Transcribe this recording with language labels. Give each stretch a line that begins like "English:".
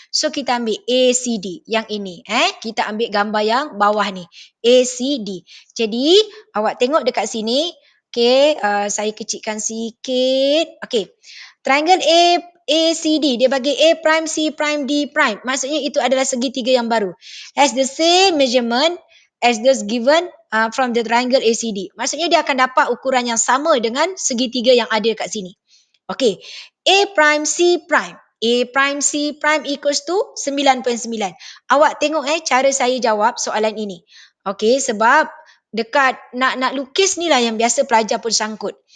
Malay: So kita ambil ACD yang ini. Kita ambil gambar yang bawah ni. ACD. Jadi awak tengok dekat sini. Okey, saya kecilkan sikit. Okey. Triangle ACD dia bagi A prime, C prime, D prime. Maksudnya itu adalah segitiga yang baru.
English: Has the same measurement as those given from the triangle ACD.
Malay: Maksudnya dia akan dapat ukuran yang sama dengan segitiga yang ada kat sini. Okey. A prime, C prime. A prime, C prime
English: equals to
Malay: 9.9. Awak tengok cara saya jawab soalan ini. Okey, sebab dekat nak lukis ni lah yang biasa pelajar pun sangkut.